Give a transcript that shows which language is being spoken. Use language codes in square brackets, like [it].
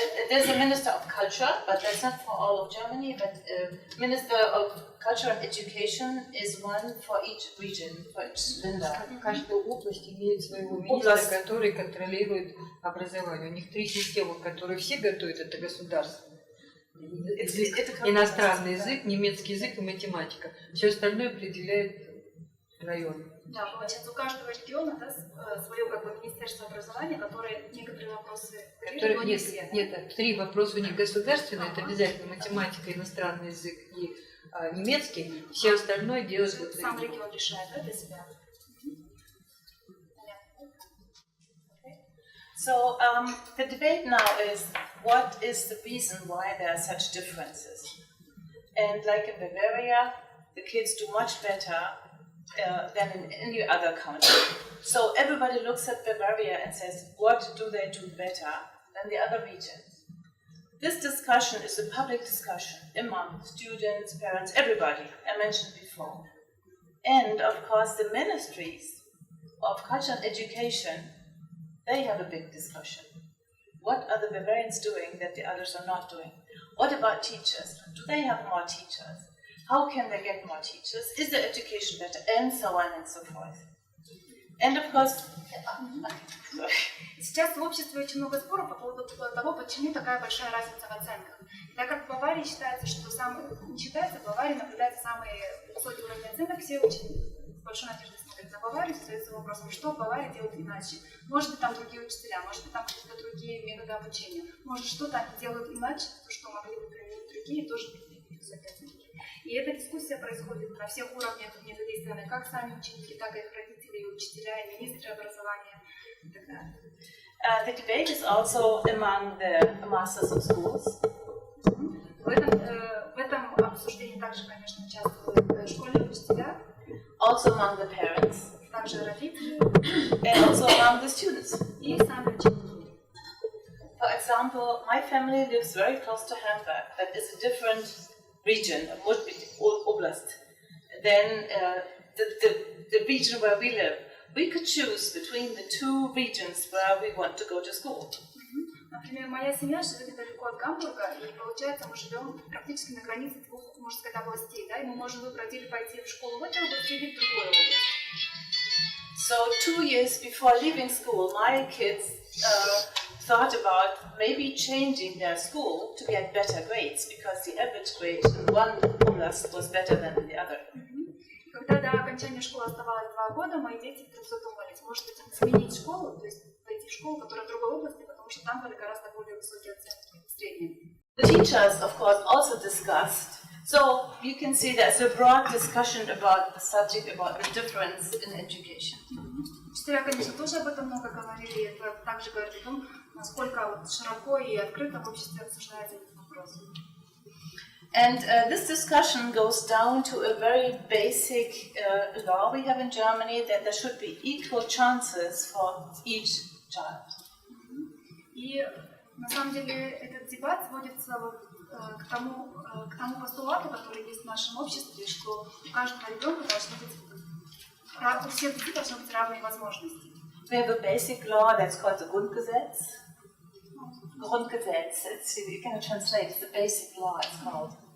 [en] There's a Minister of Culture, but that's not for all of Germany, but Minister of Culture and Education is one for each region, for each Länder. [ru] Каждая область имеет своего министра, который контролирует образование. У них 3 системы, которые все готовят, это государство. Иностранный язык, немецкий язык и математика. Все остальное определяет район. Да, получается, у каждого региона, да, свое как бы министерство образования, которое некоторые вопросы регулирует, но не все. Нет, 3 вопроса у них государственные, это обязательно математика, иностранный язык и немецкий. Все остальное делает сам регион решает, да, для себя. [en] So the debate now is what is the reason why there are such differences? And like in Bavaria, the kids do much better than in any other country. So everybody looks at Bavaria and says, what do they do better than the other regions? This discussion is a public discussion among students, parents, everybody, I mentioned before. And of course the ministries of culture and education, they have a big discussion. What are the Bavarians doing that the others are not doing? What about teachers? Do they have more teachers? How can they get more teachers? Is the education better? And so on and so forth. And of course, [ru] сейчас в обществе очень много споров по поводу того, почему такая большая разница в оценках. Так как в Баварии считается, что не считается, в Баварии наблюдается самый высокий уровень оценок, все очень с большой надеждой смотрят на Баварию, задаются вопросом, что в Баварии делают иначе. Может быть, там другие учителя, может быть, там какие-то другие методы обучения. Может, что-то они делают иначе, то, что могли бы применить другие, тоже применить высокие оценки. И эта дискуссия происходит на всех уровнях взаимодействия, как сами ученики, так и их родители, учителя, и министры образования и так далее. [en] The debate is also among the masters of schools. [ru] В этом обсуждении также, конечно, участвуют школьные учителя. [en] Also among the parents. [ru] Также родители. [en] And also among the students. [ru] И сами ученики. [en] For example, my family lives very close to Hamburg. That is a different region, would be oblast, then the region where we live. We could choose between the 2 regions where we want to go to school. [ru] Например, моя семья живет недалеко от Гамбурга, и получается, мы живем практически на границе 2, можно сказать, областей, да, и мы можем выбрать или пойти в школу в этой области, или в другой области. [en] So 2 years before leaving school, my kids thought about maybe changing their school to get better grades, because the average grade in one oblast was better than in the other. [ru] Когда до окончания школы оставалось 2 года, мои дети вдруг задумались, может быть, сменить школу, то есть пойти в школу, которая в другой области, потому что там были гораздо более высокие оценки, средние. [en] The teachers, of course, also discussed. So you can see there's a broad discussion about the subject, about the difference in education. [ru] Учителя, конечно, тоже об этом много говорили, это также говорит о том, насколько широко и открыто в обществе обсуждается этот вопрос. [en] And this discussion goes down to a very basic law we have in Germany, that there should be equal chances for each child. [ru] И на самом деле этот дебат сводится к тому постулату, который есть в нашем обществе, что у каждого ребенка должны быть, у всех детей должны быть равные возможности. [en] We have a basic law that's called the Grundgesetz. Grundgesetz, you can translate, it's the basic law, it's called.